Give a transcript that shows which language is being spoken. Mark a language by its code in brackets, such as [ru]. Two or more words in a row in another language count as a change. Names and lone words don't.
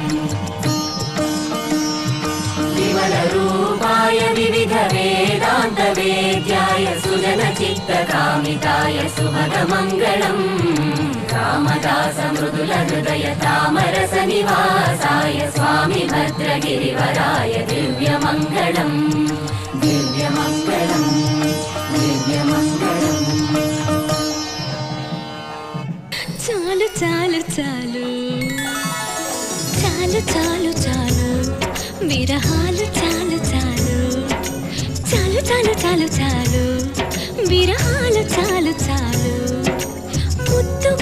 [sa] विमलरूपाय विविधवेदान्तवेद्याय सुजनचित्तकामिताय सुभगमङ्गलम् रामदास मृदुलहृदय तामरसनिवासाय स्वामी भद्रगिरिवराय दिव्यमङ्गलम् दिव्यमङ्गलम् दिव्यमङ्गलम् [te] చాలు చాలు చాలు చాలు చాలు చాలు విరహాలు చాలు చాలు చాలు చాలు చాలు చాలు విరహాలు చాలు చాలు ముద్దు